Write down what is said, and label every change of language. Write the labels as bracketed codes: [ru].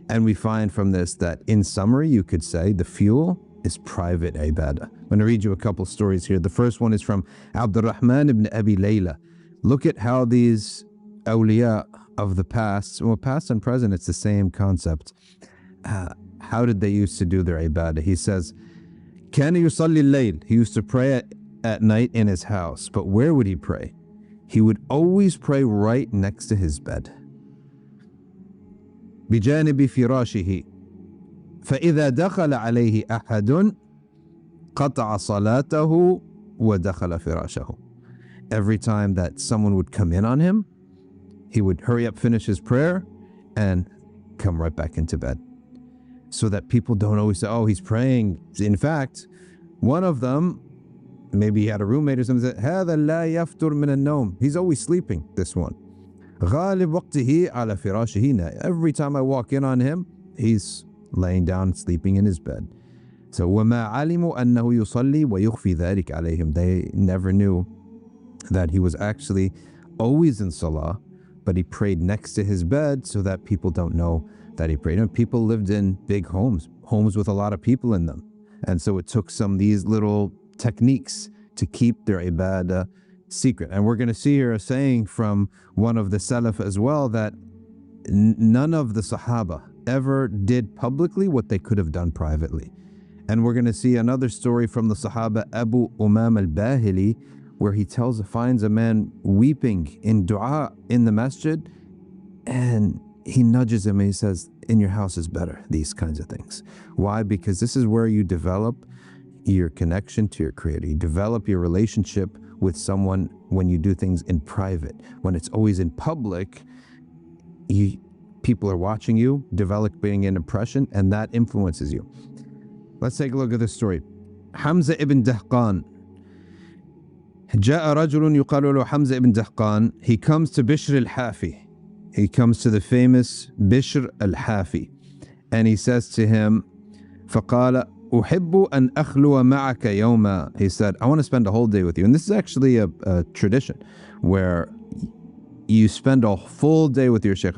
[en] And we find from this that, in summary, you could say the fuel is private ibadah. I'm going to read you a couple stories here. The first one is from Abdurrahman ibn Abi Layla. Look at how these awliya of the past, well, past and present, it's the same concept. How did they used to do their ibadah? He says, [ar] كان يصلي الليل. [en] He used to pray at night in his house. But where would he pray? He would always pray right next to his bed. [ar] بجانب فراشه. فإذا دخل عليه أحد قطع صلاته ودخل فراشه. [en] Every time that someone would come in on him, he would hurry up, finish his prayer, and come right back into bed. So that people don't always say, oh, he's praying. In fact, one of them, maybe he had a roommate or something, said, [ar] هذا لا يفتر من النوم. [en] He's always sleeping, this one. [ar] غالب وقته على فراشه. [en] Every time I walk in on him, he's laying down, sleeping in his bed. [ar] So وما علموا أنه يصلي ويخفي ذلك عليهم. [en] They never knew that he was actually always in salah, but he prayed next to his bed so that people don't know that he prayed. And people lived in big homes with a lot of people in them. And so it took some of these little techniques to keep their ibadah secret. And we're going to see here a saying from one of the Salaf as well, that none of the Sahaba ever did publicly what they could have done privately. And we're going to see another story from the Sahaba Abu Umam al-Bahili, where he finds a man weeping in dua in the masjid, and he nudges him and he says, in your house is better, these kinds of things. Why? Because this is where you develop your connection to your creator. You develop your relationship with someone when you do things in private. When it's always in public, people are watching you, developing an impression, and that influences you. Let's take a look at this story. Hamza ibn Dahqan. [ar] جاء رجل يقال له حمزة ibn Dahqan. [en] He comes to Bishr al-Hafi. He comes to the famous Bishr al-Hafi, and he says to him, [ar] فقال أحب أن أخلو معك يوما. [en] He said, I want to spend a whole day with you. And this is actually a tradition where you spend a full day with your Shaykh.